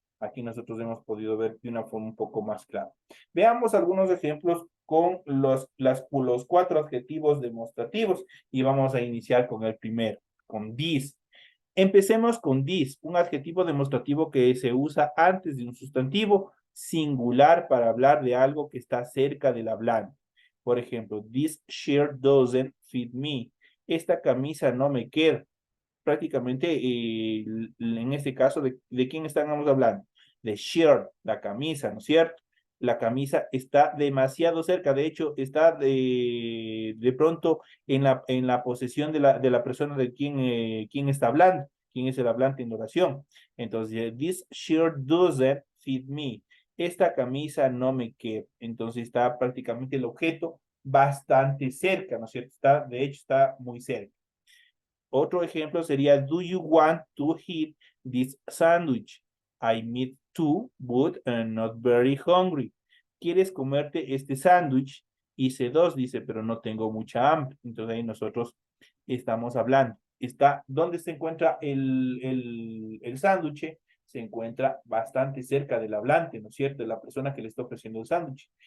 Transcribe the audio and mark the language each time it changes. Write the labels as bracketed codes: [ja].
[es] Aquí nosotros hemos podido ver de una forma un poco más clara. Veamos algunos ejemplos con los 4 adjetivos demostrativos y vamos a iniciar con el primero, con this. Empecemos con this, un adjetivo demostrativo que se usa antes de un sustantivo singular para hablar de algo que está cerca del hablante. [en] Por ejemplo, this shirt doesn't fit me. [es] Esta camisa no me queda. Prácticamente, en este caso, ¿de quién estamos hablando? De shirt, la camisa, ¿no es cierto? La camisa está demasiado cerca, de hecho, está de pronto en la posesión de la persona de quien está hablando, quién es el hablante en oración. [en] Entonces, this shirt doesn't fit me. [es] Esta camisa no me queda. Entonces, está prácticamente el objeto bastante cerca, ¿no es cierto? De hecho, está muy cerca. Otro ejemplo sería, do you want to eat this sandwich? [en] I mean to, but I'm not very hungry. [es] ¿Quieres comerte este sándwich? Hice 2, dice, pero no tengo mucha hambre. Entonces ahí nosotros estamos hablando. ¿Dónde se encuentra el sándwich? Se encuentra bastante cerca del hablante, ¿no es cierto? De la persona que le está ofreciendo el sándwich.